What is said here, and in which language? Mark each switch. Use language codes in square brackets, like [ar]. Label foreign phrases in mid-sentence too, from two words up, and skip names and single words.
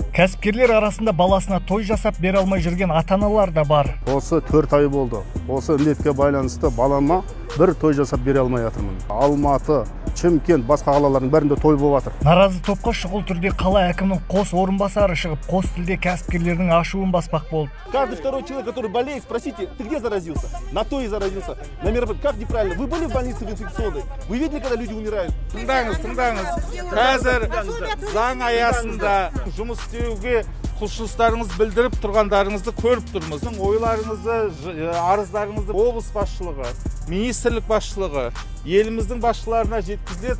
[kk] Кәсіпкерлер арасында баласына той жасап бере алмай жүрген ата-аналар да бар. Осы 4 ай болды. Осы індетке байланысты балама бір той жасап бере алмай жатырмын. Алматы, Шымкент, басқа қалалардың бәрінде той болып жатыр. Наразы топқа шұғыл түрде қала әкімінің қос орынбасары шығып, қос тілде кәсіпкерлердің ашуын баспақ болды. [ru] Каждый второй человек, который болеет, спросите, ты где заразился? На то и заразился. Как неправильно? Вы были в больнице в инфекционной? Вы видели, когда люди умирают? [kk] Тыңдаңыз. Қазір заң аясында жұмыс істеуге құлшылықтарыңыз білдіріп тұрғандарыңызды көріп тұрмыз. Ойларыңызды, арыздарыңызды облыс басшылығы, министрлік басшылығы, еліміздің басшыларына жеткізіледі.